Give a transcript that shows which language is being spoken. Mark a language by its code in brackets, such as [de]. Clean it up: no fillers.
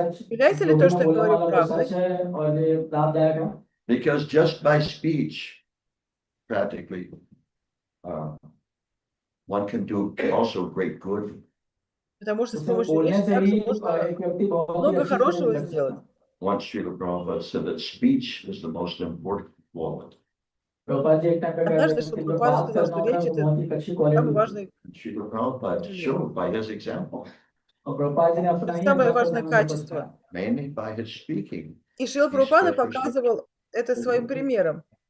[ru] Является ли то, что я говорю, правдой? [en] Because just by speech, practically, one can do also great good. [ru] Потому что с помощью речи также можно много хорошего сделать. [en] Once Srila Prabhupada said that speech is the most important quality. [ru] Однажды Шрила Прабхупада сказал, что речь — это самый важный, [en] Srila Prabhupada showed by his example, [ru] самое важное качество. [en] mainly by his speaking. [ru] И Шрила Прабхупада показывал это своим примером.